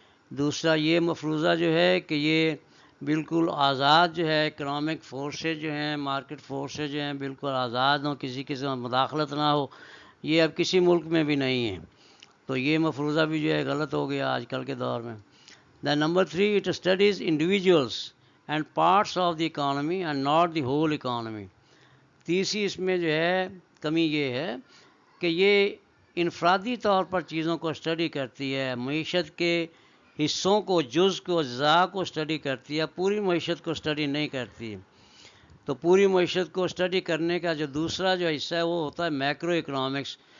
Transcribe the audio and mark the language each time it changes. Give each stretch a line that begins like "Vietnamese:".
Urdu: دوسرا یہ مفروضہ جو ہے کہ یہ بالکل آزاد جو ہے اکنامک فورسز جو ہیں، مارکیٹ فورسز جو ہیں بالکل آزاد ہوں، کسی قسم کی مداخلت نہ ہو، یہ اب کسی ملک میں بھی نہیں ہے. تو یہ مفروضہ بھی جو ہے غلط ہو گیا آج کل کے دور میں.
English: Then number 3, it studies individuals and parts of the economy and not the whole economy.
Urdu: تیسری اس میں جو ہے کمی یہ ہے کہ یہ انفرادی طور پر چیزوں کو اسٹڈی کرتی ہے، معیشت کے حصوں کو، جز کو، اجزاء کو اسٹڈی کرتی ہے، پوری معیشت کو اسٹڈی نہیں کرتی. تو پوری معیشت کو اسٹڈی کرنے کا جو دوسرا جو حصہ ہے وہ ہوتا ہے میکرو اکنامکس.